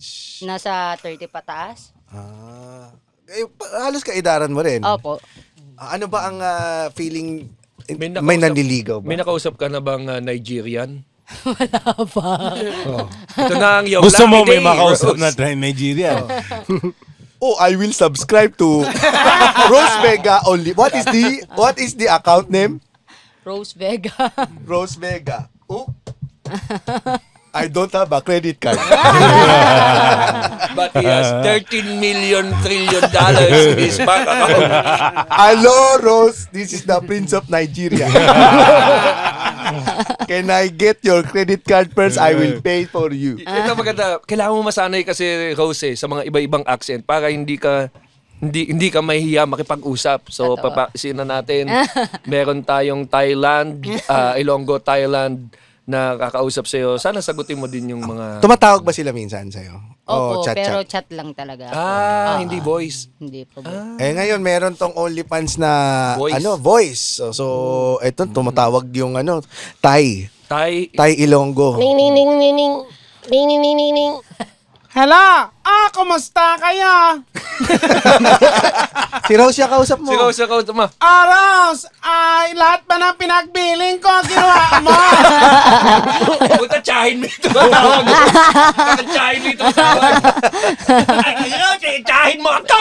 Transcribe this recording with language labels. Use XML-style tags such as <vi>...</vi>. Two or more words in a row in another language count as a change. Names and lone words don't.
<tl>Nasa 30 pataas. Halos kaidaran mo rin. Opo. Ano ba ang feeling May may nakausap- nanliligaw ba? May nakausap ka na bang Nigerian? Wala pa. Ito na ang iyong Gusto mo lucky may day, makausap Rose. na Nigeria?</tl> <en>I will subscribe to Rose Vega only. What is the account name? Rose Vega. Rose Vega. I don't have a credit card. But he has $13 trillion in his bank account. Hello, Rose. This is the Prince of Nigeria. Can I get your credit card first? I will pay for you.</en> <tl>Ito maganda. Kailangan mo masanay kasi, Rose, sa mga iba-ibang accent para hindi ka mahihiya makipag-usap. So, Totoo. papasin na natin. Meron tayong Thailand, Ilonggo, Thailand na kakausap sa'yo. Sana sagutin mo din yung mga... Tumatawag ba sila minsan sa'yo? Opo, chat. pero chat lang talaga. hindi voice. Hindi po. Ngayon meron tong OnlyFans na Voice. voice. So eto tumatawag yung Thai Thai. Ilonggo. Ning ning ning ning ning. Ning ning ning ning ning. Hala! Kumusta kayo? Si Rose yung kausap mo. Si Rose mo. Rose! Lahat ba ng pinagbiling ko, ginawa mo? Puta, tsahin mo ito. Tsahin mo ito. Tsahin mo ito.</tl>